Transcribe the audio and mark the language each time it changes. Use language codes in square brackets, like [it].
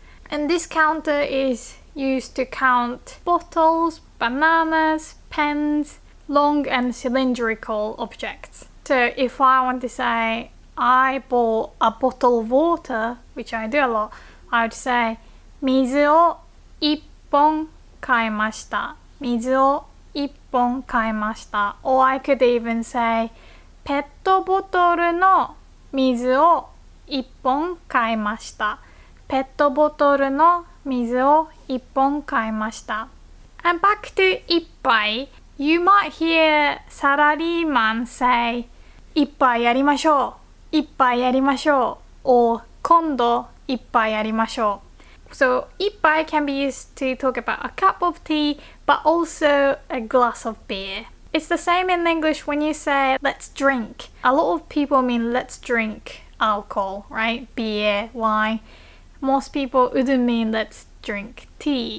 [en] And this counter is used to count bottles, bananas, pens, long and cylindrical objects. So if I want to say I bought a bottle of water, which I do a lot, I would say [ja] 水を一本買いました. 水を一本買いました. [en] Or I could even say [ja] ペットボトルの水を一本買いました. ペットボトルの水を一本買いました. [en] And back to 一杯, you might hear サラリーマン say [ja] 一杯やりましょう. 一杯やりましょう. Or 今度一杯やりましょう. [en] So 一杯 can be used to talk about a cup of tea, but also a glass of beer. It's the same in English when you say let's drink. A lot of people mean let's drink alcohol, right? Beer, wine. Most people wouldn't mean let's drink tea.